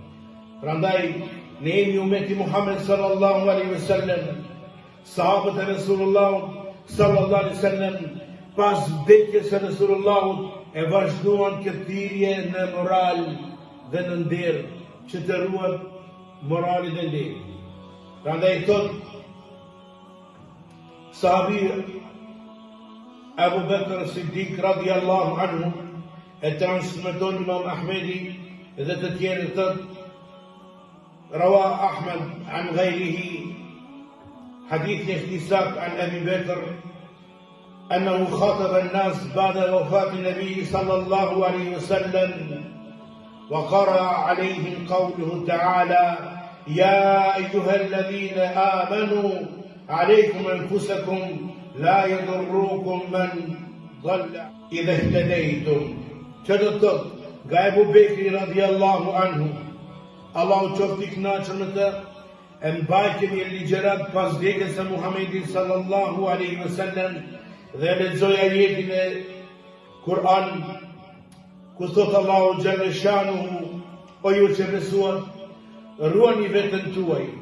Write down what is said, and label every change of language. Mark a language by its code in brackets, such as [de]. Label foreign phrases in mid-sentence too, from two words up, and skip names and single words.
[sq] Prandaj, ne jemi umeti Muhammed [ar] صلى الله عليه وسلم, [sq] sahabët e Resulullah [ar] صلى الله عليه وسلم, [sq] pas vdekjes së Resulullahut e vazhduan këtë thirrje në moral dhe në nder, që të ruhet morali dhe nderi. Prandaj thot sahabi Abu Bakr Siddiq [ar] رضي الله عنه, [sq] e transmeton Imam Ahmedi dhe të tjerë thot [ar] روى أحمد عن غيره حديث اختصاص عن أبي بكر أنه خاطب الناس بعد وفاة النبي صلى الله عليه وسلم وقرأ عليهم قوله تعالى يا أيها الذين آمنوا عليكم أنفسكم لا يضركم من ضل إذا اهتديتم. [sq] Çfarë nga Ebu Bekri [ar] رضي الله عنه, [sq] Allahu qoftë i kënaqur me të, e mbajtemi ligjërat pas vdekjes së Muhamedit [ar] صلى الله عليه وسلم [sq] dhe lexoj ajetin e Kur'an ku thot Allahu [ar] جل شأنه, [sq] o ju që besuat, ruani veten tuaj.